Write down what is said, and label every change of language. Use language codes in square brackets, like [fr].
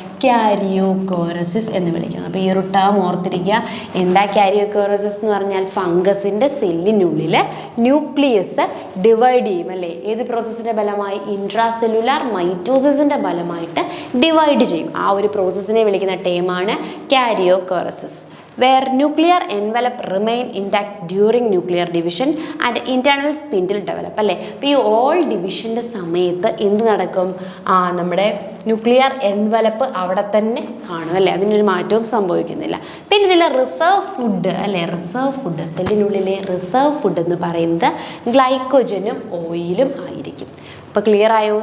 [ml] കാരിയോകോറസിസ് എന്ന് വിളിക്കുന്നത്. അപ്പോൾ ഈ ഒരു ടേം ഓർത്തിരിക്കുക. എന്താ കാരിയോകോറസിസ് എന്ന് പറഞ്ഞാൽ? ഫംഗസിൻ്റെ സെല്ലിനുള്ളിൽ ന്യൂക്ലിയസ് ഡിവൈഡ് ചെയ്യും അല്ലേ? ഏത് പ്രോസസ്സിൻ്റെ ഫലമായി? ഇൻട്രാസെല്ലുലാർ മൈറ്റോസിസിൻ്റെ ഫലമായിട്ട് ഡിവൈഡ് ചെയ്യും. ആ ഒരു പ്രോസസ്സിനെ വിളിക്കുന്ന ടേമാണ് കാരിയോകോറസിസ്. [en] where nuclear envelope remain intact during nuclear division and internal spindle develop അല്ലേ? [ml] അപ്പോൾ ഈ ഓൾ ഡിവിഷൻ്റെ സമയത്ത് എന്ത് നടക്കും? നമ്മുടെ ന്യൂക്ലിയർ എൻവലപ്പ് അവിടെ തന്നെ കാണും അല്ലേ? അതിനൊരു മാറ്റവും സംഭവിക്കുന്നില്ല. പിന്നെ ഇതിൽ റിസർവ് ഫുഡ് അല്ലേ? റിസർവ് ഫുഡ്, സെല്ലിനുള്ളിലെ റിസർവ് ഫുഡ് എന്ന് പറയുന്നത് ഗ്ലൈക്കോജനും ഓയിലും ആയിരിക്കും. അപ്പോൾ ക്ലിയർ ആയോ?